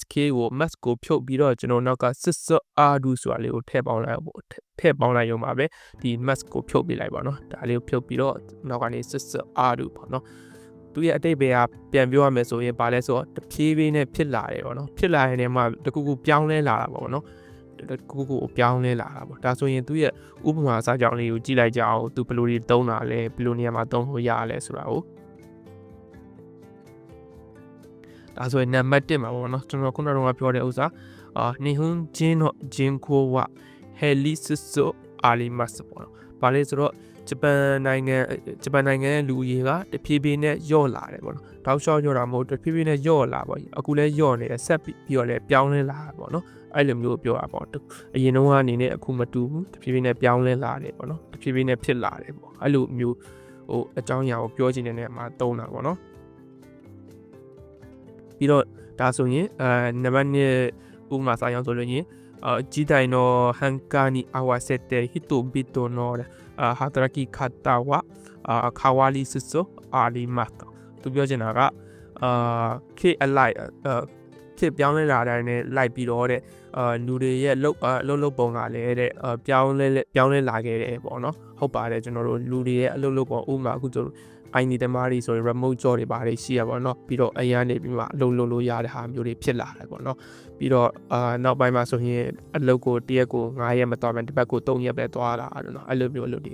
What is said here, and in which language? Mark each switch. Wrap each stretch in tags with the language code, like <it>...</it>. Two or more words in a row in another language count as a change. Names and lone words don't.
<my>ကိုဖြုတ်ပြီးတော့ကျွန်တော်နောက်က Sister Aru ဆိုတာလေးကိုထည့်ပေါင်းလိုက်ရုံပါပဲဒီ mask ကိုဖြုတ်ပြလိုက်ပါတော့ဒါလေးကိုဖြုတ်ပြီးတော့နောက်ကနေ Sister Aru ပေါ့နော်သူရဲ့အတိတ်ပဲကပြန်ပြောရမယ်ဆိုရင်ဘာလဲဆိုတော့တဖြည်းဖြည်းနဲ့ဖြစ်လာတယ်ပေါ့နော်ဖြစ်လာတဲ့နေရာမှာတခုခုပြောင်းလဲလာတာပေါ့နော်တခုခုပြောင်းလဲလာတာပေါ့ဒါဆိုရင်သူရဲ့ဥပမာစာကြောင်းလေးကိုကြည့်လိုက်ကြအောင်သူဘယ်လိုတွေသုံးတာလဲဘယ်လိုနေရာမှာသုံးလို့ရရလဲဆိုတာကို ဒါဆိုရင်နံပါတ်1မှာပေါ့နော်ကျွန်တော်ခုနကပြောတဲ့ဥစ္စာ</my> <ja>日本人の人口は減りつつあります</ja> <my>ပေါ့နော်ဘာလဲဆိုတော့ဂျပန် နိုင်ငံရဲ့လူဦးရေကတဖြည်းဖြည်းနဲ့လျော့လာတယ်ပေါ့နော်တောက်လျှောက်လျော့တာမဟုတ်တဖြည်းဖြည်းနဲ့လျော့လာပေါ့အခုလည်းလျော့နေတယ်ဆက်ပြီးတော့လည်းပြောင်းလဲလာတာပေါ့နော်အဲ့လိုမျိုးပြောတာပေါ့အရင်တော့အနေနဲ့အခုမတူဘူးတဖြည်းဖြည်းနဲ့ပြောင်းလဲလာတယ်ပေါ့နော်တဖြည်းဖြည်းနဲ့ဖြစ်လာတယ်ပေါ့အဲ့လိုမျိုးအကြောင်းအရာကိုပြောချင်တဲ့နေရာမှာသုံးတာပေါ့နော် ပြီးတော့ဒါဆိုရင်နံပါတ်2ဥပမာစာရောက်ဆိုလို့ရင်</my> <ja>時代の変化に合わせて人々の働き方は変わりつつあります</ja> <my>သူပြောချင်တာကခေတ်အလိုက်ခေတ်ပြောင်းလဲလာတဲ့နဲ့လိုက်ပြီးတော့တဲ့လူတွေရဲ့လှုပ်ပုံကလည်းတဲ့ပြောင်းလဲလာခဲ့တယ်ပေါ့နော်ဟုတ်ပါတယ်ကျွန်တော်တို့လူတွေရဲ့အလှုပ်ပုံဥပမာအခုဆိုIND သမားတွေဆိုရင်</my> <en>remote job</en> <my>တွေပါတယ်ရှိရပါတော့ပြီးတော့အရင်နေပြီးမှအလုပ်လုပ်လို့ရတဲ့ဟာမျိုးတွေဖြစ်လာတယ်ပေါ့နော်ပြီးတော့နောက်ပိုင်းမှာဆိုရင်အလုပ်ကိုတရက်ကို9ရက်မသွားဘဲတစ်ပတ်ကို3ရက်ပဲသွားတာအဲ့လိုအဲ့လိုမျိုးအလုပ်တွေ</my>